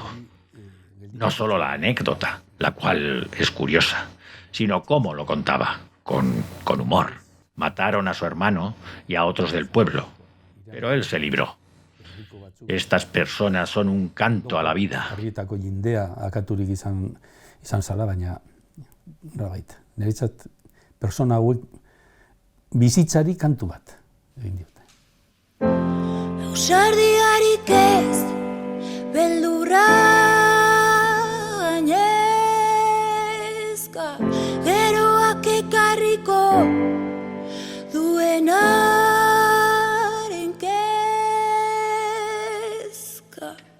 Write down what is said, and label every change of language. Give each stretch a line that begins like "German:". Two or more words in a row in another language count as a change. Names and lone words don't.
Spanish: No solo la anécdota, la cual es curiosa, sino cómo lo contaba, con humor. Mataron a su hermano y a otros del pueblo, pero él se libró. Estas personas son un canto a la vida.
Basque: Argietako jendea akaturik izan zala, baina nolabait. Niretzat persona hauek bizitzari kantu bat egin diote. Ausardiarik ez, beldurra gainezka, geroak ekarriko duenaren kezka.